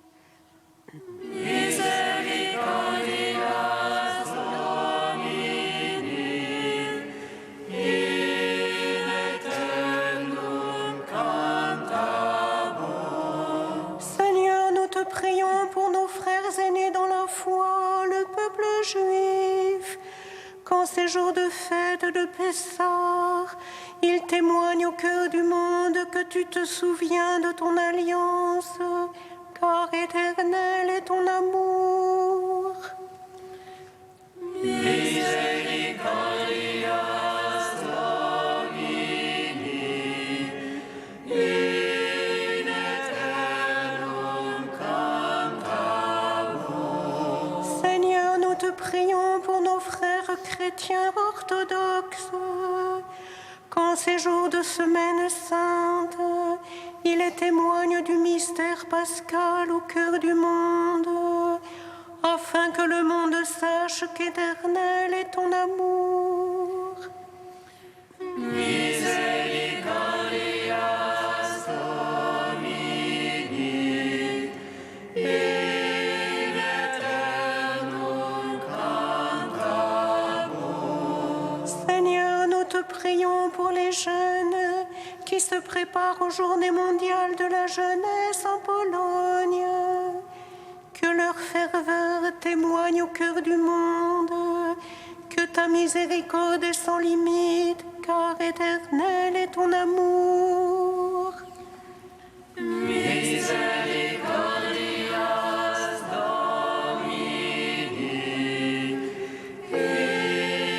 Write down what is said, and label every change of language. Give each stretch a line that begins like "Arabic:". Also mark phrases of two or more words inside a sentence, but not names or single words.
Latin: Misericordias Domini, in aeternum cantabum.
French: Seigneur, nous te prions pour nos frères aînés dans la foi, le peuple juif. Qu'en ces jours de fête de Pessah, il témoigne au cœur du monde que tu te souviens de ton alliance, car éternel est ton amour.
Latin: Misericordias Domini, in aeternum cantabum.
French: Seigneur, nous te prions pour nos frères chrétiens orthodoxes. Qu'en ces jours de semaine sainte, il les témoigne du mystère pascal au cœur du monde, afin que le monde sache qu'éternel est ton amour.
Latin: Misericordias Domini, in aeternum cantabum.
French: Seigneur, nous te prions pour les jeunes qui se préparent aux Journées mondiales de la jeunesse en Pologne. Que leur ferveur témoigne au cœur du monde, que ta miséricorde est sans limite, car éternel est ton amour.
Latin: Misericordias Domini, in